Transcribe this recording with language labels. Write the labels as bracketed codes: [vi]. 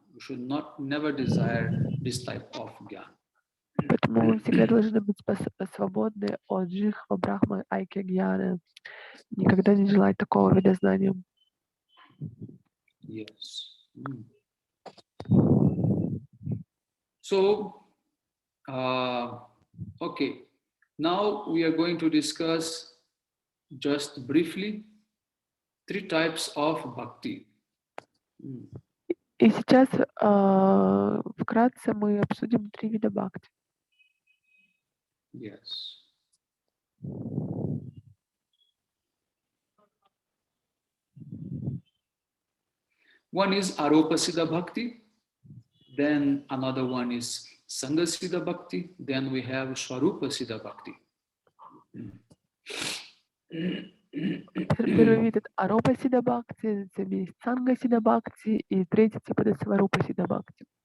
[en] We should never desire this type of jnana. [ru] Поэтому мы всегда должны быть свободны от джихва брахмы айкья гьяны. Никогда не желать такого вида знания. [en] Yes. So, okay. Now we are going to discuss just briefly 3 types of bhakti. [ru] И сейчас вкратце мы обсудим 3 вида бхакти. [en] Yes. One is Aropa Siddha Bhakti, then another one is Sangha Siddha Bhakti, then we have Swarupa Siddha Bhakti. [ru] Первый вид — это Аропа Сидха Бхакти, затем есть Санга Сидха Бхакти, и третий тип — это Сварупа Сидха Бхакти.